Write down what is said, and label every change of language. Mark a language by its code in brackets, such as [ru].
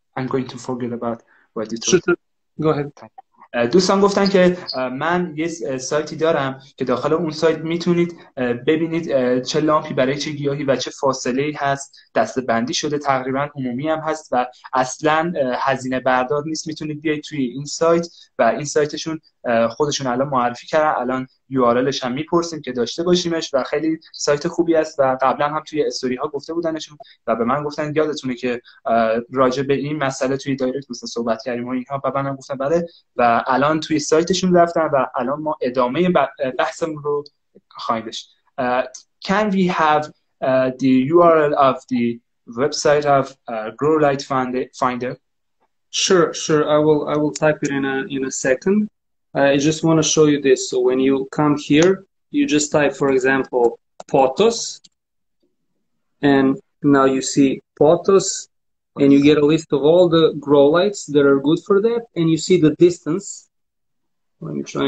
[en] I'm going to forget about what you told. Sure. Go ahead. [fa] دوستان گفتن که من یه سایتی دارم که داخل اون سایت میتونید ببینید چه لامپی برای چه گیاهی و چه فاصله‌ای هست، دسته بندی شده، تقریبا عمومی هم هست و اصلا هزینه بردار نیست. میتونید بیاید توی این سایت و این سایتشون خودشون الان معرفی کردن، الان URLش هم میپرسیم که داشته باشیمش و خیلی سایت خوبی است و قبلا هم توی استوری ها گفته بودنشون و به من گفتن یادتونه که راجع به این مسئله توی دایرکت دوستان صحبت کردیم و اینها و منم گفتم بله و الان توی سایتشون رفتن و الان ما ادامه بحثمون رو خواهیم داشت. [en] Can we have the URL of the website of Grow Light Finder? Sure. I will type it in a second. I just want to show you this. So when you come here, you just type, for example, potos, and now you see potos, and you get a list of all the grow lights that are good for that, and you see the distance. Let me try.